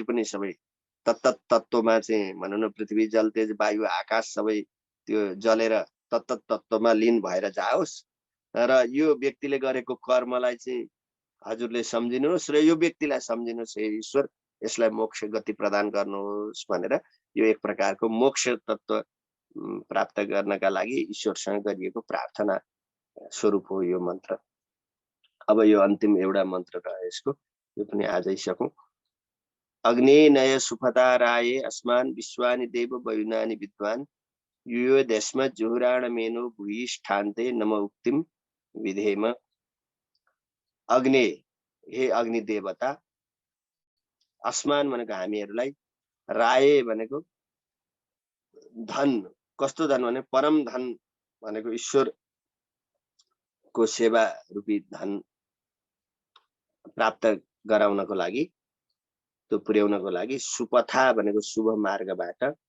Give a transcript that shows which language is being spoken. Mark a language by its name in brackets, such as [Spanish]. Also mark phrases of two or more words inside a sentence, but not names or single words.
[Nepali] पनि सबै तत्त तत्त्वमा चाहिँ भनौँ न पृथ्वी जल तेज वायु आकाश सबै त्यो जलेर तत्त तत्त्वमा लीन भएर जाओस् र यो व्यक्तिले गरेको कर्मलाई चाहिँ हजुरले सम्झिनुहोस् र यो व्यक्तिलाई सम्झिनुहोस्, हे ईश्वर यसलाई मोक्ष गति प्रदान गर्नुहोस् भनेर यो एक प्रकारको मोक्ष तत्त्व प्राप्त गर्नका लागि ईश्वरसँग गरिएको प्रार्थना स्वरूप हो यो मन्त्र। अब यो अन्तिम एउटा मन्त्र रह्यो यसको, यो पनि आजै सकौँ। [Sanskrit] अग्ने नय सुफता राये अस्मान विश्वानि देव वयुनानि विद्वान यो देशमा जुहुराण मेनो भूयिष्ठान्ते नम उक्तिम विधेम। [Nepali] अग्ने, हे अग्नि देवता, अस्मान भनेको हामीहरूलाई, राये भनेको धन, कस्तो धन भने परम धन भनेको ईश्वरको सेवा रूपी धन प्राप्त गराउनको लागि, त्यो पुर्याउनको लागि, सुपथा भनेको शुभ मार्गबाट,